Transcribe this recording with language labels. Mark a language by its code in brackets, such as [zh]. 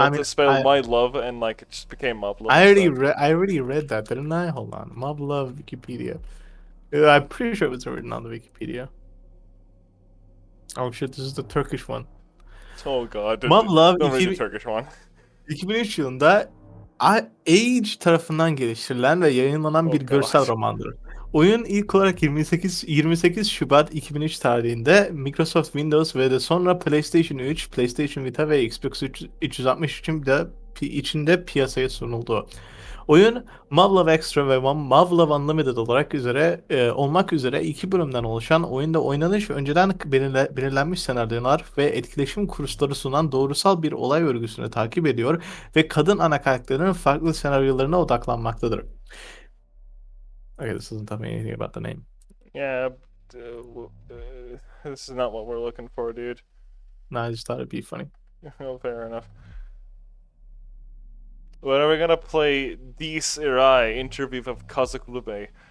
[en] I mean, to spell my love and like it just became Mov Love I already instead? read. I already read that, didn't I? Hold on. Mob Love Wikipedia. I'm pretty sure it was written on the Wikipedia. Oh shit! This is the Turkish one. Oh god, Mob Love don't read the Turkish one. [tr] 2003 yılında Age tarafından geliştirilen ve yayınlanan bir [en] Oh [tr] görsel [en] god. [tr] romandır. Oyun ilk olarak 28 Şubat 2003 tarihinde Microsoft Windows ve de sonra PlayStation 3, PlayStation Vita ve Xbox 360 içinde piyasaya sunuldu. Oyun Mavlov Extra ve Mavlov Unlimited olmak üzere iki bölümden oluşan, oyunda oynanış ve önceden belirlenmiş senaryolar ve etkileşim kursları sunan doğrusal bir olay örgüsünü takip ediyor ve kadın ana karakterlerin farklı senaryolarına odaklanmaktadır. [en] Okay, this doesn't tell me anything about the name. Yeah, this is not what we're looking for, dude. No, I just thought it'd be funny. Oh, fair enough. When are we gonna play Dis Irai Interview of Kazakulube?